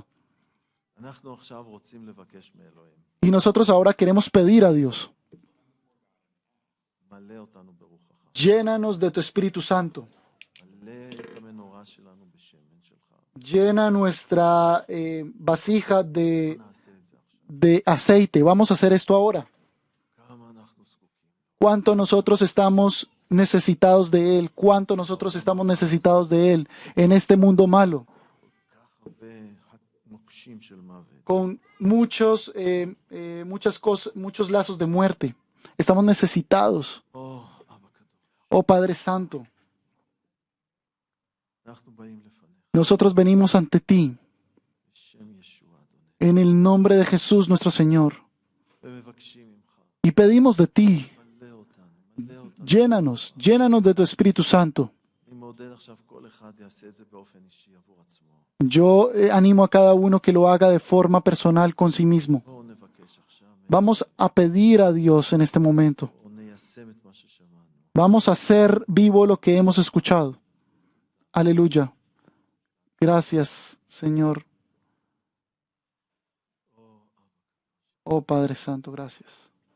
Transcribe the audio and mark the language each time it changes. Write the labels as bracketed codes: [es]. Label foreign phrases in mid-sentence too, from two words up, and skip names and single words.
[he] אנחנו עכשיו רוצים לבקש מאלוהים. [es] Y nosotros ahora queremos pedir a Dios, [he] מלא אותנו ברוחך. [es] llénanos de tu Espíritu Santo, [he] מלא את המנורה שלנו בשמן שלך. [es] llena nuestra vasija [he] נעשה את זה עכשיו. [es] de aceite. Vamos a hacer esto ahora. [he] כמה אנחנו זקוקים. [es] Cuánto nosotros estamos necesitados de Él, cuánto nosotros estamos necesitados de Él en este mundo malo, [he] כך הרבה מוקשים של מוות. [es] con muchos lazos de muerte. Estamos necesitados. [he] אבא קדוש. [es] Oh Padre Santo, [he] אנחנו באים לפניך. [es] nosotros venimos ante ti [he] בשם ישוע אדוני. [es] en el nombre de Jesús nuestro Señor [he] ומבקשים ממך. [es] y pedimos de ti, [he] מלא אותנו. מלא אותנו. [es] llénanos de tu Espíritu Santo. [he] אני מעודד עכשיו כל אחד יעשה את זה באופן אישי עבור עצמו. [es] Yo animo a cada uno que lo haga de forma personal con sí mismo. [he] בואו נבקש עכשיו. [es] Vamos a pedir a Dios en este momento. [he] בואו ניישם את מה ששמענו. [es] Vamos a hacer vivo lo que hemos escuchado. Aleluya. Gracias, Señor. Oh Padre Santo, gracias.